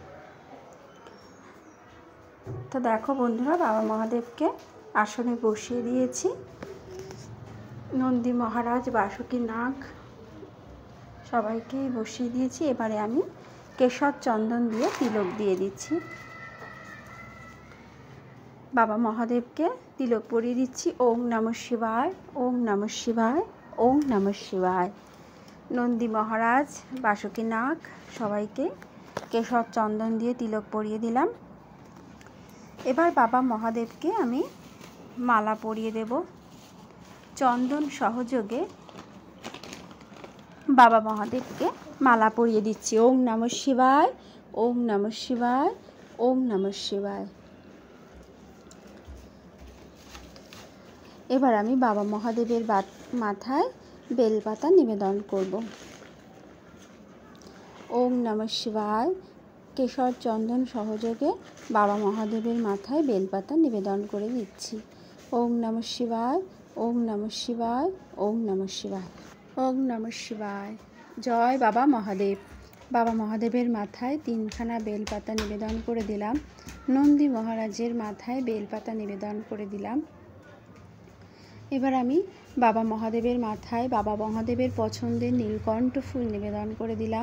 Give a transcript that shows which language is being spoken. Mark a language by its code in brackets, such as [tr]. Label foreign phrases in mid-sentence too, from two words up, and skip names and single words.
[bn] তো দেখো বন্ধুরা, বাবা মহাদেবকে আসনে বসিয়ে দিয়েছি। নন্দী মহারাজ, বাসুকীনাথ সবাইকেই বসিয়ে দিয়েছি। এবারে আমি কেশর চন্দন দিয়ে তিলক দিয়ে দিচ্ছি। বাবা মহাদেবকে তিলক পরিয়ে দিচ্ছি। [sa] ওম নমঃ শিবায়, ওম নমঃ শিবায়, ওম নমঃ শিবায়। [bn] নন্দী মহারাজ, বাসুকীনাথ সবাইকে কেশর চন্দন দিয়ে তিলক পরিয়ে দিলাম। এবার বাবা মহাদেবকে আমি মালা পরিয়ে দেব। চন্দন সহযোগে বাবা মহাদেবকে মালা পরিয়ে দিচ্ছি। [sa] ওম নমঃ শিবায়, ওম নমঃ শিবায়, ওম নমঃ শিবায়। [bn] এবার আমি বাবা মহাদেবের মাথায় বেলপাতা নিবেদন করব। [sa] ওম নমঃ শিবায় [bn] কেশর চন্দন সহযোগে বাবা মহাদেবের মাথায় বেলপাতা নিবেদন করে দিচ্ছি। [sa] ওম নমঃ শিবায়, ওম নমঃ শিবায়, ওম নমঃ শিবায়, ওম নমঃ শিবায়। [bn] জয় বাবা মহাদেব। বাবা মহাদেবের মাথায় 3খানা বেলপাতা নিবেদন করে দিলাম। নন্দী মহারাজের মাথায় বেলপাতা নিবেদন করে দিলাম। এবার আমি বাবা মহাদেবের মাথায় বাবা মহাদেবের পছন্দের নীলকণ্ঠ ফুল নিবেদন করে দিলাম।